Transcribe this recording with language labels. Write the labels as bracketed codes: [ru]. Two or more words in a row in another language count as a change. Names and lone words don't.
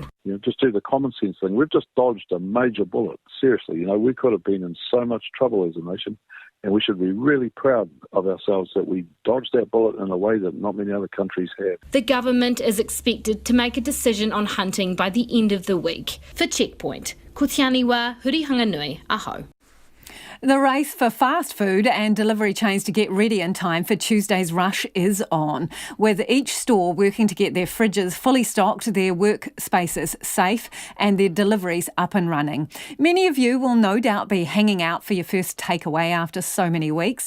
[en] Just do the common sense thing. We've just dodged a major bullet. Seriously, we could have been in so much trouble as a nation. And we should be really proud of ourselves that we dodged that bullet in a way that not many other countries have. The government is expected to make a decision on hunting by the end of the week. For Checkpoint, [mi] ko te aniwa, hurihanga nui, aho. [en] The race for fast food and delivery chains to get ready in time for Tuesday's rush is on, with each store working to get their fridges fully stocked, their workspaces safe and their deliveries up and running. Many of you will no doubt be hanging out for your first takeaway after so many weeks.